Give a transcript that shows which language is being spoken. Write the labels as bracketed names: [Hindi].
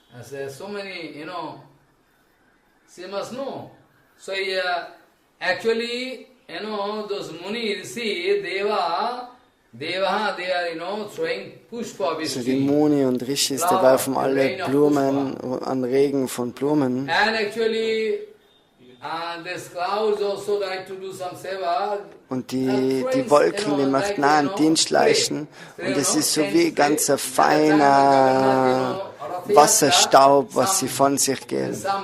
[English] There's so many, she must know. So actually, those Muni, see, Deva, they are, throwing pushpa. [German] So die Muni und Rishis, die werfen alle Blumen an Regen von Blumen. [English] And actually, this clouds also like to do some seva. [German] Und die Wolken, die möchten auch einen Dienst leisten. Und es ist so wie ganz ein feiner Wasserstaub, was sie von sich geben.